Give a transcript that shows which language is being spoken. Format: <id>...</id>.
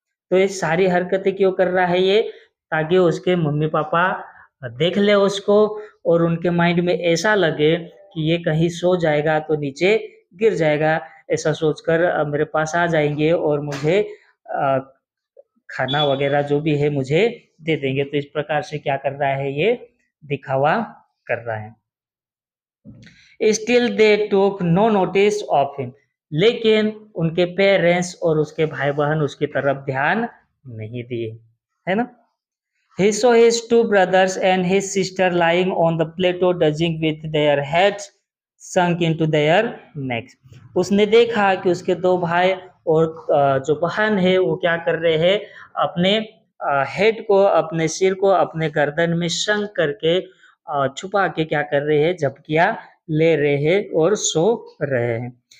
<hi>तो ये सारी हरकतें क्यों कर रहा है ये, ताकि उसके मम्मी पापा देख ले उसको और उनके माइंड में ऐसा लगे कि ये कहीं सो जाएगा तो नीचे गिर जाएगा, ऐसा सोचकर मेरे पास आ जाएंगे और मुझे खाना वगैरह जो भी है मुझे दे देंगे। तो इस प्रकार से क्या कर रहा है, ये दिखावा कर रहा है।</hi> <en>still they took no notice of him,</en> <hi>लेकिन उनके पेरेंट्स और उसके भाई बहन उसकी तरफ ध्यान नहीं दिए, है ना।</hi> <en>He saw his two brothers and his sister lying on the plateau dozing with their heads sunk into their necks.</en> <hi>उसने देखा कि उसके दो भाई और जो बहन है वो क्या कर रहे हैं, अपने हेड को, अपने सिर को अपने गर्दन में संक करके छुपा के क्या कर रहे हैं, झपकियां ले रहे हैं और सो रहे हैं।</hi>